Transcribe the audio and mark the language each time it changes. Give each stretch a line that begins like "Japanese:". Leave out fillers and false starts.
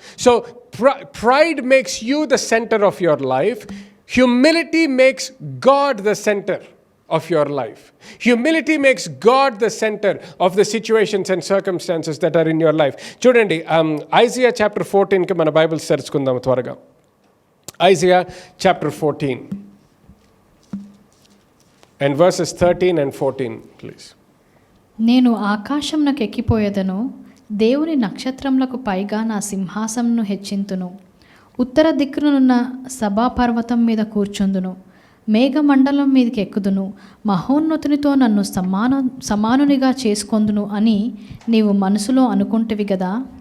English: So pride makes you the center of your life. Humility makes God the center. of your life. Humility makes God the center of the situations and circumstances that are in your life.
Telugu: చూడండి, Isaiah chapter 14కి మన Bibles తెరుచుకుందాం త్వరగా.
English: Isaiah chapter 14 and verses 13 and 14 please.
Telugu: నేను ఆకాశంనకు ఎక్కిపోయేదను, దేవుని నక్షత్రములకు పైగా నా సింహాసనమును హెచ్చింతును. ఉత్తర దిక్కునున్న సభాపర్వతం మీద కూర్చుందును, మేఘమండలం మీదకి ఎక్కుదును, మహోన్నతునితో నన్ను సమానునిగా చేసుకొందును అని నీవు మనసులో అనుకుంటవి కదా.